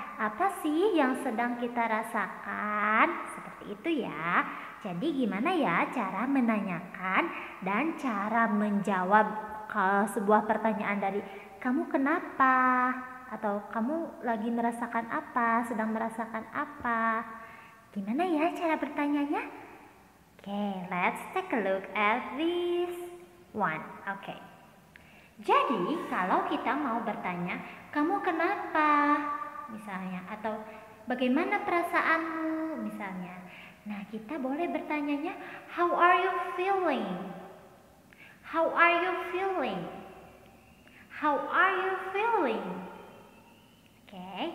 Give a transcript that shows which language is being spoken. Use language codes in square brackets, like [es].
[id] Apa sih yang sedang kita rasakan? Seperti itu ya. Jadi gimana ya cara menanyakan dan cara menjawab kalau sebuah pertanyaan dari kamu kenapa? Atau kamu lagi merasakan apa? Sedang merasakan apa? Gimana ya cara bertanyanya? [en] Oke, let's take a look at this one. Oke. [id] Jadi, kalau kita mau bertanya, kamu kenapa? Misalnya, atau bagaimana perasaanmu? Misalnya. Nah, kita boleh bertanyanya, [en] how are you feeling? How are you feeling? How are you feeling? Oke.